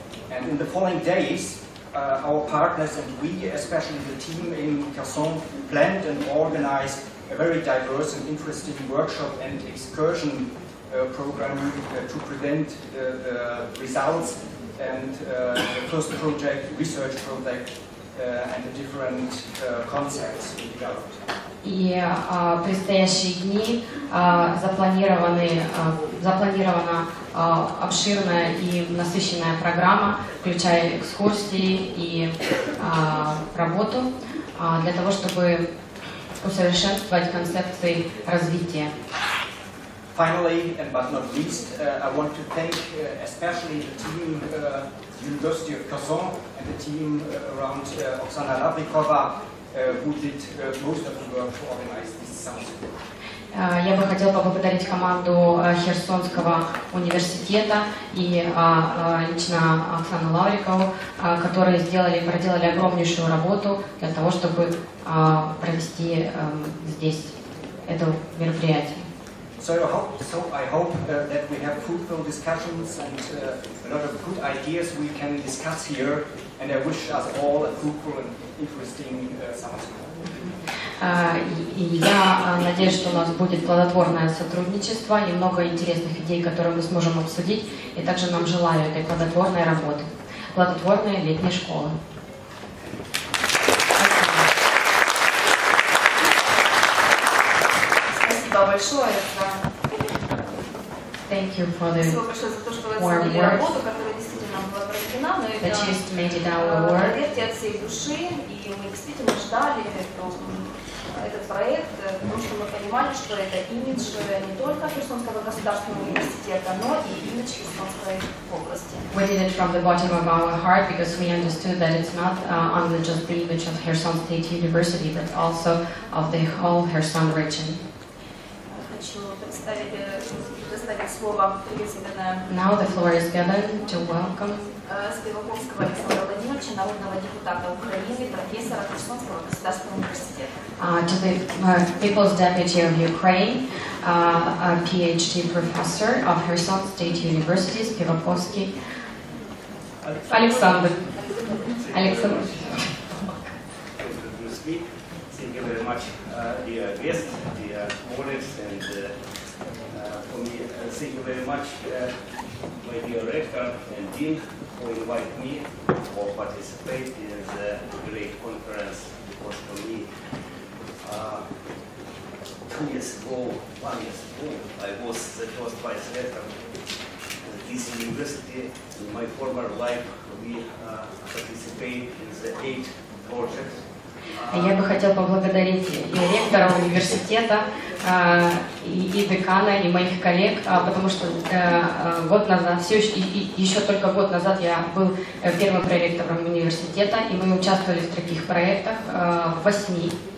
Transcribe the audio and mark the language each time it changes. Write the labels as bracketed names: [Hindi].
[English] And in the following days, our partners and we, especially the team in Kherson, planned and organized a very diverse and interesting workshop and excursion program to present the results and the first research project and the different concepts we developed. [Russian] И предстоящие дни запланирована обширная и насыщенная программа, включая экскурсии и работу, для того, чтобы усовершенствовать концепции развития. [English] Finally, and but not least, I want to thank especially the team, University of Kherson, and the team around Oksana Lavrikova, who did most of the work to organize this summer school. [Russian] Я бы хотела поблагодарить команду Херсонского университета и лично Оксану Лаврикову, которые проделали огромнейшую работу для того, чтобы провести здесь это мероприятие. [English] So I hope that we have fruitful discussions and a lot of good ideas we can discuss here, and I wish us all a fruitful and interesting summer school. [Russian] И я надеюсь, что у нас будет плодотворное сотрудничество и много интересных идей, которые мы сможем обсудить. И также нам желаю этой плодотворной работы, плодотворной летней школы. Спасибо большое [English] Thank you for the [Russian] за то, что вы [English] warm [Russian] оценили [English] words [Russian] работу, которая действительно была проведена, но [English] that you estimated our work. [Russian] поверьте, от всей души, и мы действительно ждали этот проект, потому что мы понимали, что это имидж не только Херсонского государственного университета, но и имидж Херсонской области. [English] We did it from the bottom of our heart because we understood that it's not only just the image of Kherson State University, but also of the whole Kherson region. [Russian] Хочу предоставить слово председателя [English] Now the floor is given to welcome [Russian] Спиваковского Александра Владимировича, народного депутата Украины, профессора Херсонского государственного университета. [English] To the People's Deputy of Ukraine, a PhD professor of Kherson State University, Spivakovsky Alexander. Alexander. Thank you very much, dear guests, dear colleagues, and for me, thank you very much, my dear rector and dean, who invited me to participate in the great conference. Because for me, 1 year ago, I was the first vice rector of this university. In my former life, we participate in the 8 projects. [Russian] Я бы хотела поблагодарить и ректора университета и декана, и моих коллег, потому что год назад, еще только год назад я был первым проректором университета, и мы участвовали в таких проектах в 8.